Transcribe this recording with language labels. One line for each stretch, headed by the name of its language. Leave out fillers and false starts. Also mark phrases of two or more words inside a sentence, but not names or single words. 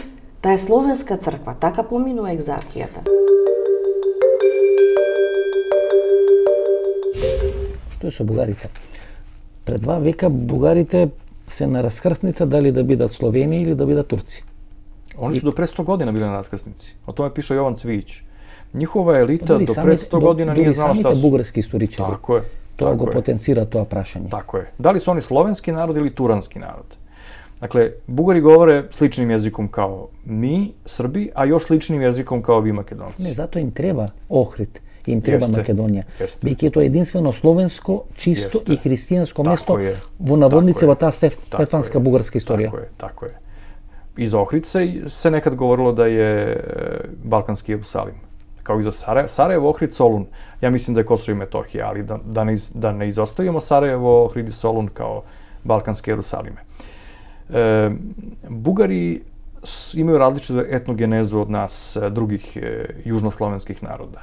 Macedonian: Таа е словенска црква, така поминува екзархијата. Што е со бугарите? Пред 2 века бугарите се на раскрсница дали да бидат Словени или да бидат Турци.
Serbian: Они su do pre 100 godina bili na raskrsnici. O tome piše Jovan Cvijić. Njihova elita do pre 100 godina nije znala šta su. Samите bugarski istoričari. Tako je.
Macedonian: Тоа го потенцира тоа прашање.
Serbian: Tako je. Da li su oni slovenski narod ili turanski narod? Dakle, Bugari govore sličnim jezikom kao mi, Srbi, a još sličnim jezikom kao vi, Makedonci.
Macedonian: Не, затоа им треба Охрид, им треба Македонија. Бидејќи тоа е единствено словенско, чисто и христијанско место во наводници во таа стефанска бугарска историја.
Serbian: Tako je. Iz Ohridca se nekad govorilo da je balkanski Jerusalim. Kao i za Sarajevo, Ohrid, Solun. Ja mislim da je Kosovo i Metohija, ali da ne izostavimo Sarajevo, Ohrid i Solun kao balkanske Jerusalime. Bugari imaju različitu etnogenezu od nas, drugih južnoslovenskih naroda.